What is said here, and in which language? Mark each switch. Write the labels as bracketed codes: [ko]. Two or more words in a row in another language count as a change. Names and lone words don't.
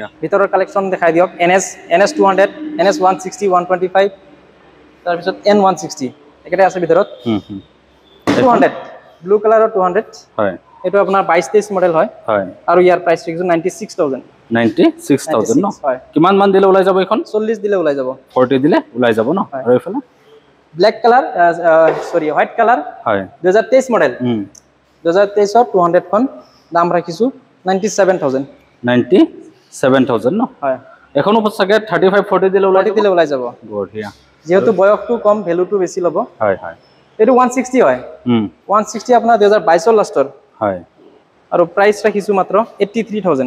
[as] ভিতৰৰ কালেকচন দেখাই দিয়ক। NS 200, NS 160, 125, তাৰপিছত N160 একেটা আছে ভিতৰত। 200 ব্লু কালাৰৰ 200। হয়, এইটো আপোনাৰ 22-23 মডেল হয়। হয়, আৰু ইয়াৰ প্ৰাইস ৰাখিছো 96,000। 96,000 ন? কিমান মান দিলে ওলাই যাব এখন? 40 দিলে ওলাই যাব। 40 দিলে ওলাই যাব ন? আৰু এইফালে [en] Black colour, sorry white colour. হয়, 2023 মডেল। [as] 2023 200 খন দাম রাখিছো 97,000। 97,000 ন? হয়, এখনো চাগে 35-40 দিলে ওলাই যাব। বঢ়িয়া। যেহেতু বয়সটো কম, ভ্যালুটো বেছি ল'ব। হয় হয়, এটো 160 হয়। 160 আপোনাৰ 2022 লাষ্টৰ। হয়, আৰু প্ৰাইস ৰাখিছো মাত্ৰ 83,000।